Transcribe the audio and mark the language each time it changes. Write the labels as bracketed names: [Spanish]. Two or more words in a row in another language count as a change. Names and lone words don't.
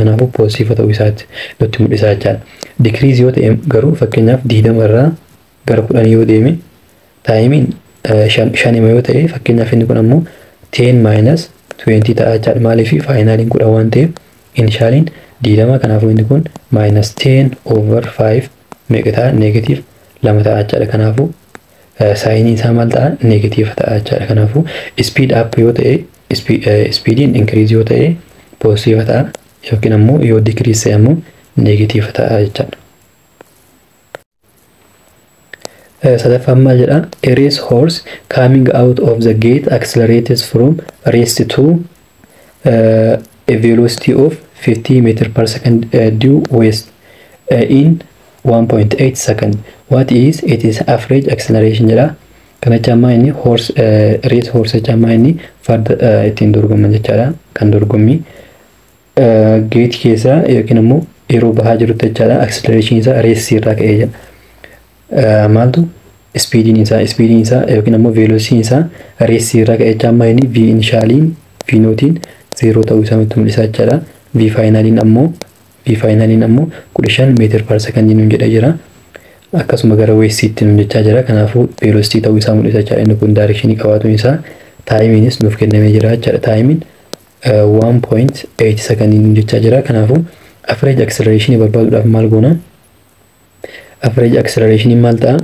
[Oromo] Kanaafuu positive ta'uu isaatti nutti mul'isa jechuudha. Decrease yoo ta'e garuu fakkeenyaaf 20 irraa gara 10 yoo deeme timing 5 yoo ta'e fakkeenyaaf inni kun ammoo 10 minus 20 ta'a jechuudha. Maaliif finaliin 10 waan ta'eef initialiin 20 kanaafuu inni kun minus 10 over 5 meeqa ta'a negative 2 ta'a jechuudha. Kanaafuu signing isaa maal ta'a negative ta'a jechuudha. Kanaafuu [English] speed up [Oromo] yoo ta'e speedin increase yoo ta'e positive ta'a yookiin ammoo yoo decrease ta'e ammoo negative ta'a jechuudha. Sadaffaan maal jedha? [English] A race horse coming out of the gate accelerates from rest to a velocity of 50 meter per second due west in 1.8 second. What is it is average acceleration jedha. [Oromo] Kana jammaa inni horse [English] race horse [Oromo] jammaa inni farda ittiin dorgoman jechaadha. Kan dorgommii gate keessa yookiin ammoo yeroo bahaa jirutti jechaadha. Acceleration isaa race irraa ka'ee jedha. Maaltu speedin isaa yookiin ammoo velocity isaa race irraa ka'ee jammaa inni V initialiin V nootiin 0 ta'uu isaa nutti mul'isa jechaadha. V finaliin ammoo 15 [English] meter per second [Oromo] nuun jedha jira. Akkasuma gara westiitti nuun jechaa jira. Kanaafuu velocity ta'uu isaa mul'isa jechaadha. Inni kun directionii qabaatuun isaa timingis nuuf kennamee jira jechaadha. Timing 1.8 second nuun jechaa jira. Kanaafuu [English] average acceleration [Oromo] barbaaduudhaaf maal goona? [English] Average acceleration [Oromo] maal ta'a?